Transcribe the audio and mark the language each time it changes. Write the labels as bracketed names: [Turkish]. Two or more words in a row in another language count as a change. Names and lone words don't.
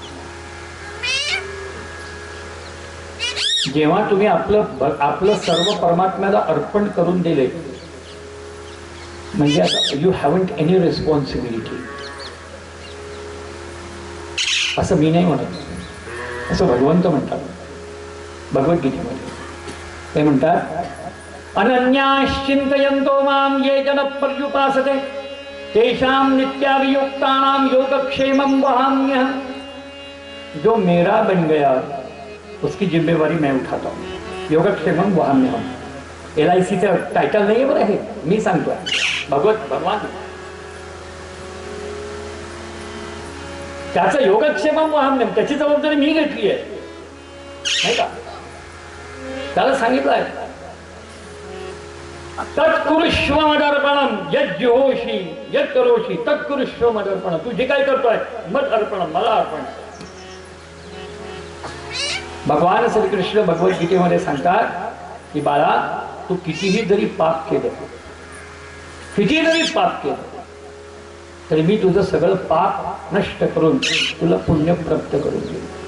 [Marathi] जेव्हा तुम्ही आपलं सर्व परमात्म्याला अर्पण करून दिले म्हणजे आता [English] you haven't any responsibility, [Marathi] असं मी नाही म्हणत, असं भगवंत म्हणतात भगवद्गीतेमध्ये. ते म्हणतात [Sanskrit] अनन्याश्चिंतयन्तो मां ये जन पर्युपासते तेषां नित्याभियुक्तानां योगक्षेमं वहाम्यहम्. [Hindi] जो मेरा बन गया उसकी जिम्मेवारी मैं उठाता हूँ. [Sanskrit] योगक्षेमं वहाम्यहम्. [Marathi] LICचं टायटल नाही बरं, हे मी सांगतोय, भगवान त्याचं [Sanskrit] योगक्षेमं वहाम्यहम्, [Marathi] त्याची जबाबदारी मी घेतली आहे नाही का. त्याला सांगितलं आहे [Sanskrit] तत्कुरुष्व मदर्पणम यज्जुहोषी यत् करोषी तत्कुरुष्व मदर्पणम. [Marathi] तू जे काय करतोय [Sanskrit] मद अर्पणम, [Marathi] मला अर्पण. भगवान श्रीकृष्ण भगवद्गीतेमध्ये सांगतात की बाळा, तू कितीही जरी पाप केलं, तरी मी तुझं सगळं पाप नष्ट करून तुला पुण्य प्राप्त करून देईन.